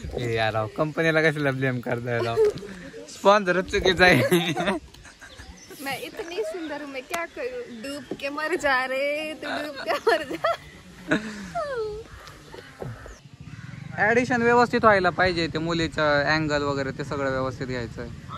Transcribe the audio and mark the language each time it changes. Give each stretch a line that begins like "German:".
Marathi: यार कंपनीला कशाला ब्लेम करताय राव, स्पॉन्सर चुकीचा आहे.
Hindi: मैं इतनी सुंदर हूँ, मैं क्या करूँ, डूब के मर जा रे तू, डूब के मर जा.
Marathi: ऍडिशन व्यवस्थित व्हायला पाहिजे, ते मुलीचं अँगल वगैरे ते सगळं व्यवस्थित घ्यायचं.